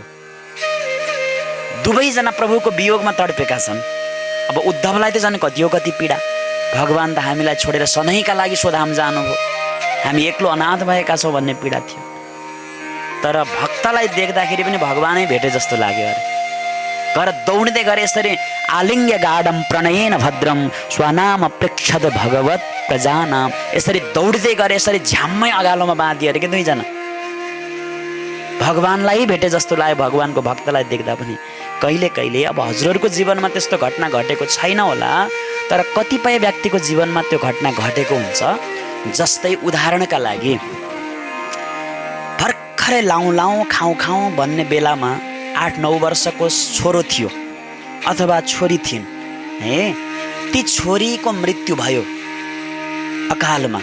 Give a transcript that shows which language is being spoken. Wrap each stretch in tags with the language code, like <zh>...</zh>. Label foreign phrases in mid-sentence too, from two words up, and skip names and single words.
<ne>दुवैजना प्रभुको वियोगमा तडपेका छन्। अब उद्धवलाई त झन् कति हो कति पीडा, भगवान त हामीलाई छोडेर सधैँका लागि स्वधाम जानुभयो, हामी एक्लो अनाथ भएका छौँ भन्ने पीडा थियो। तर भक्तलाई देख्दाखेरि पनि भगवानै भेटे जस्तो लाग्यो अरे। घर दौडिँदै गरे यसरी</ne> <sa>आलिङ्ग्य गाढम प्रणयेन भद्रम स्वनाम प्रेक्षद भगवत प्रजानाम,</sa> <ne>यसरी दौडिँदै गरे, यसरी झ्याम्मै अगालोमा बाँधियो अरे कि दुईजना। भगवानलाई भेटे जस्तो लाग्यो भगवानको भक्तलाई देख्दा पनि। कहिले कहिले अब हजुरहरूको जीवनमा त्यस्तो घटना घटेको छैन होला, तर कतिपय व्यक्तिको जीवनमा त्यो घटना घटेको हुन्छ। जस्तै उदाहरणका लागि भर्खरै लाउँ लाउँ खाउँ खाउँ भन्ने बेलामा 8-9 वर्षको छोरो थियो अथवा छोरी थिइन् है, ती छोरीको मृत्यु भयो अकालमा।</ne>